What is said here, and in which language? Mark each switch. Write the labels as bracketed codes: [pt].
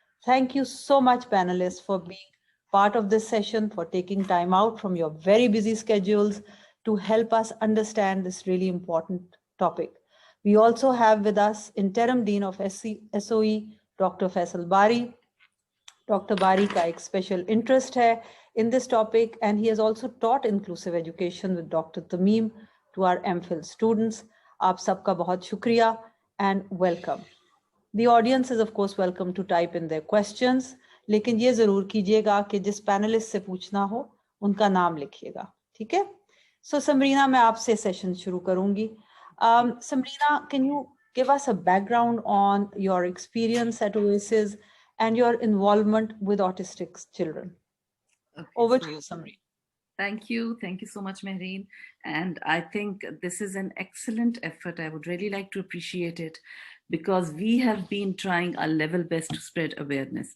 [en] Thank you so much, panelists, for being part of this session, for taking time out from your very busy schedules to help us understand this really important topic. We also have with us Interim Dean of SOE, Dr. Faisal Bari. Dr. Bari [hi] का एक [en] special interest [hi] है [en] in this topic, and he has also taught inclusive education with Dr. Tamim to our MPhil students. [hi] आप सबका बहुत शुक्रिया [en] and welcome. The audience is of course welcome to type in their questions, [hi] लेकिन ये जरूर कीजिएगा कि जिस पैनलिस्ट से पूछना हो उनका नाम लिखिएगा, ठीक है? So Samreena, मैं आपसे session शुरू करूंगी. [en] Samreena, can you give us a background on your experience at Oasis and your involvement with autistic children? Okay, Over to you, Samreena. Thank you. Thank you so much, Mehreen. And I think this is an excellent effort. I would really like to appreciate it because we have been trying our level best to spread awareness.